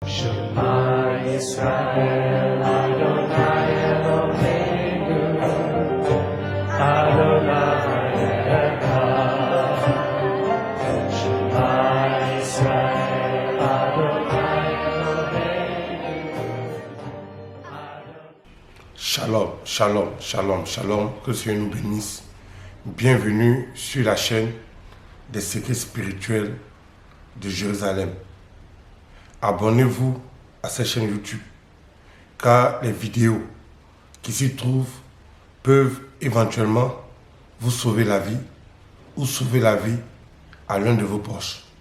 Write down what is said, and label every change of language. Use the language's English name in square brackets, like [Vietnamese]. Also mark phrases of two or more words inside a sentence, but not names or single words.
[Hebrew] שמע ישראל, ה' אלוהינו, ה' אחד. שמע ישראל, ה' אלוהינו. שלום, שלום, שלום, שלום, [French] que le Seigneur nous bénisse. Bienvenue sur la chaîne des secrets spirituels de Jérusalem. Abonnez-vous à cette chaîne YouTube, car les vidéos qui s'y trouvent peuvent éventuellement vous sauver la vie ou sauver la vie à l'un de vos proches.